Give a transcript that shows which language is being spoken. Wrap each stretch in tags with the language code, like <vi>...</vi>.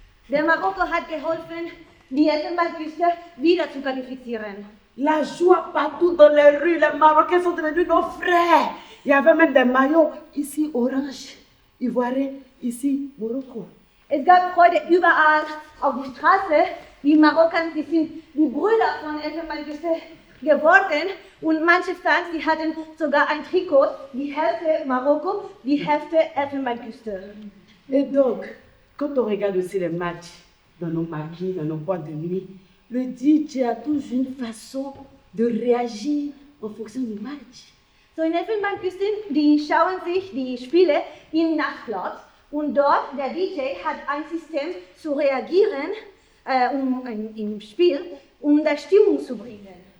<de>Der Marokko hat geholfen, die Elfenbeinküste wieder zu qualifizieren.</de> <fr>La joie partout dans les rues, les Marocains sont devenus nos frères. Il y avait même des maillots, ici orange, ivoirien, ici Marokko.</fr> <de>Es gab Freude überall auf die Straße. Die Marokkaner, die sind die Brüder von Elfenbeinküste geworden. Und manche Fans, die hatten sogar ein Trikot, die Hälfte Marokko, die Hälfte Elfenbeinküste.</de> <fr>Et donc, quand on regarde aussi les matchs dans nos maquis, dans nos boîtes de nuit, le DJ a toujours une façon de réagir en fonction du match.</fr> <de>So in Elfenbeinküste, die schauen sich die Spiele im Nachtclubs und dort der DJ hat ein System zu reagieren im Spiel, der Stimmung zu bringen.</de>